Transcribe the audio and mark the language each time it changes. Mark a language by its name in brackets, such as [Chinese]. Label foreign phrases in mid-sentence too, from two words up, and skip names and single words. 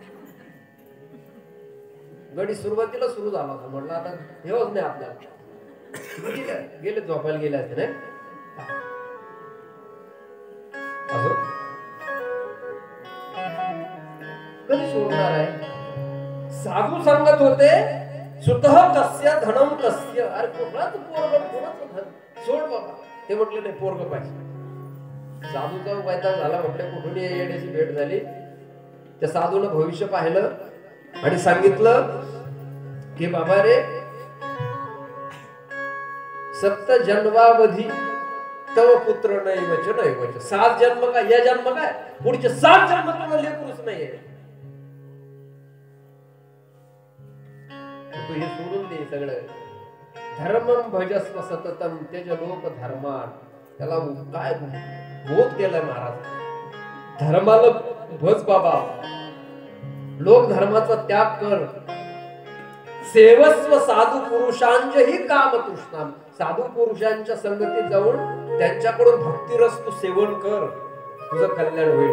[Marathi] गडी सुरुवातीला सुरू झाला होता, म्हटलं आता हेच नाही आपल्याला. गेले झोपायला गेले असते नाही असं कधी सोडणार आहे. साधू सांगत होते [Sanskrit] सुतः कस्य धनम कस्य. [Marathi] अरे कोणाचं पोरग, कोणाचं धन सोड बाबा. ते म्हटले नाही पोरग पाहिजे. साधूचा वैताग झाला, म्हटले कुठून येण्याची भेट झाली. त्या साधूनं भविष्य पाहिलं आणि सांगितलं की बाबा रे, [Sanskrit] सप्त जन्मावधी तव पुत्र नैवच नैवच. [Marathi] 7 जन्म काय, या जन्म काय, पुढचे 7 जन्म तुला लेकरूच नाहीये. तू हे सोडून दे सगळं. [Sanskrit] धर्मम भजस्व सततम तेज लोक धर्मान. [Marathi] त्याला काय बोध केलाय महाराज. धर्माला भज बाबा, लोक धर्माचा त्याग कर. [Sanskrit] सेवस्व साधू पुरुषांचेही काम तृष्णाम. [Marathi] साधू पुरुषांच्या संगतीत जाऊन त्यांच्याकडून भक्तिरस तू सेवन कर, तुझं कल्याण होईल.